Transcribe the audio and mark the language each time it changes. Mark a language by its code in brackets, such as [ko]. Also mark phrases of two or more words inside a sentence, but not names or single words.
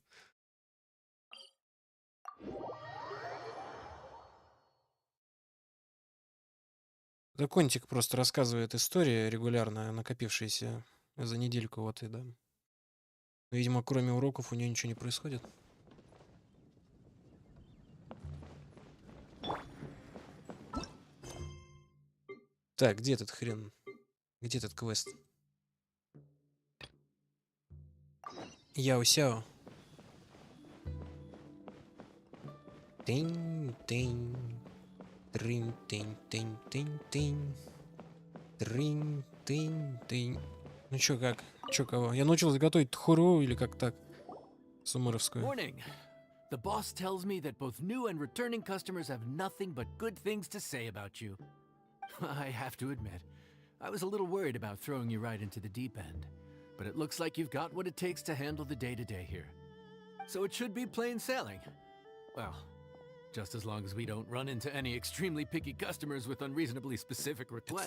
[ru] Контик просто рассказывает истории регулярно, накопившиеся за недельку, вот и да. Видимо, кроме уроков у нее ничего не происходит. Так, где этот хрен? Где этот квест? Яо-сяо. Тынь-тынь. Трынь-тынь-тынь-тынь-тынь. Трынь-тынь-тынь. Ну чё, как? Чё, кого? Я научился готовить тхуру или как так? Сумеровскую. [en] Morning. The boss tells me that both new and returning customers have nothing but good things to say about you. I have to admit, I was a little worried about throwing you right into the deep end, but it looks like you've got what it takes to handle the day-to-day here. So it should be plain sailing. Well, just as long as we don't run into any extremely picky customers with unreasonably specific requests.